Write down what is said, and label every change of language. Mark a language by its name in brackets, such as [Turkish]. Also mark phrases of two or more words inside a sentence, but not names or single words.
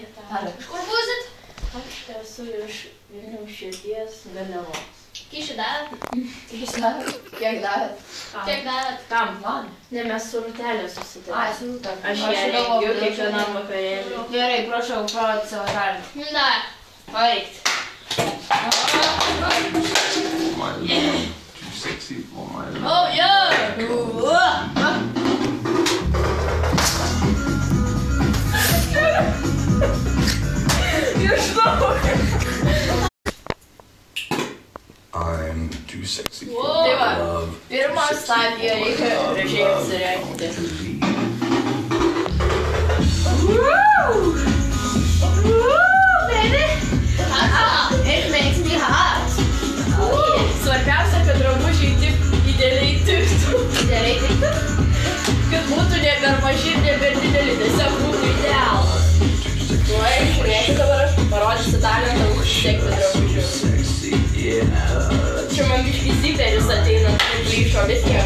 [Lithuanian] Iš kur būsit? Aš esu iš Vilniaus širdies Garliavos. Kyšį davėt? Kiek davėt? Kiek davėt? Kam? Man? Ne, mes su Rūtelė susitarėme. Ai, su Rūta. Aš ją rengiu kiekvienam vakarėliui. Gerai, prašau, parodyti savo talentą. Da. Paveikt. [English] My love, too sexy for my love. Oh, yeah! I'm too sexy for Whoa. my love. [Lithuanian] Pirmą stadiją reikia gražiai apsirengti. [English] It makes me hot. [Lithuanian] Svarbiausia, kad drabužiai tik idealiai tiktų. Idealiai tiktų? Kad būtų ne per maži ir ne per dideli, tiesiog būtų idealas. Tuoj, žiūrėkit dabar, aš parodysiu talentą užsiekti drabužius. Čia man biškį ziperis ateina, plyšo, bet nieko.